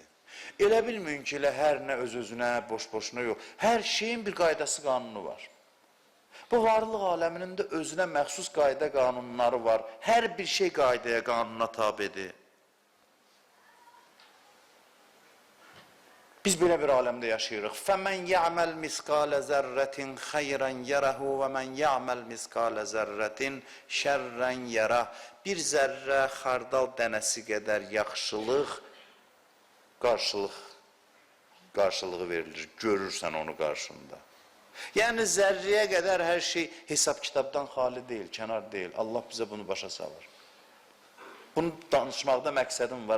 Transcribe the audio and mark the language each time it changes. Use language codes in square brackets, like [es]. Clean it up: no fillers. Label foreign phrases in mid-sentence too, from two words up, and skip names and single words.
[az] Elə bilməyin ki, elə hər nə öz-özünə, boş-boşuna yox. Hər şeyin bir qaydası, qanunu var. Bu varlıq aləminin də özünə məxsus qayda qanunları var. Hər bir şey qaydaya, qanuna tabidir. Biz belə bir aləmdə yaşayırıq. [ar] فَمَنْ يَعْمَلْ مِسْقَالَ زَرَّةٍ خَيْرًا يَرَهُ وَمَنْ يَعْمَلْ مِسْقَالَ زَرَّةٍ شَرًّا يَرَهُ. [az] Bir zərrə, xardal dənəsi qədər yaxşılıq, qarşılığı verilir. Görürsən onu qarşında. Yəni zərriyə qədər hər şey hesab kitabdan xali deyil, kənar deyil. Allah bizə bunu başa salır. Bunu danışmaqda məqsədim var.